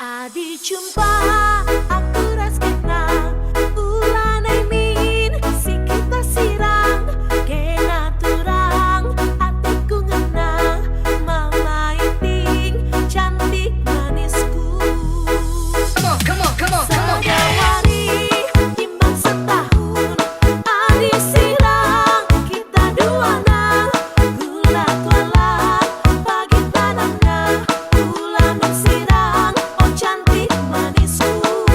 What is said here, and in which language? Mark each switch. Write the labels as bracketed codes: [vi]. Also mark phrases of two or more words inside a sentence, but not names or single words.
[btx] Adi jumpa aku ras kenal ulah min si kita sirang kena turang hatiku ngenang mama iting cantik manisku. [en] Come on, come on, come on. [btx] Sadawari timbang setahun Adi sirang kita duana gula tuala pagi tanamna gula nun sirang oh cantik manisku.